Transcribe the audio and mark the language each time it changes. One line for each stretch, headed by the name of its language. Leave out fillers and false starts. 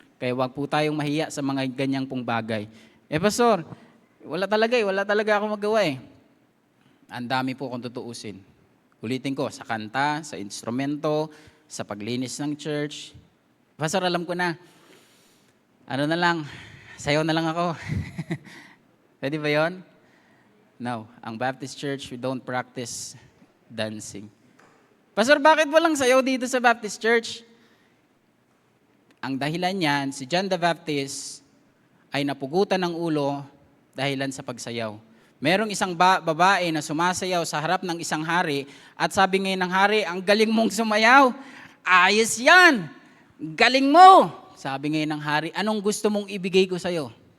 Filipino: Kaya wag po tayong mahiya sa mga ganyang pong bagay. Pastor, wala talaga ako magawa eh. Ang dami po kung tutuusin. Ulitin ko, sa kanta, sa instrumento, sa paglinis ng church. Pastor, alam ko na. Ano na lang, sayaw na lang ako. Pwede ba yun?
English: No, ang Baptist Church, we don't practice dancing.
Filipino: Pastor, bakit walang sayaw dito sa Baptist Church? Ang dahilan niyan, si John the Baptist ay napugutan ng ulo dahilan sa pagsayaw. Merong isang babae na sumasayaw sa harap ng isang hari at sabi ngayon ng hari, ang galing mong sumayaw. Ayos yan. Galing mo. Sabi ngayon ng hari, anong gusto mong ibigay ko sa'yo?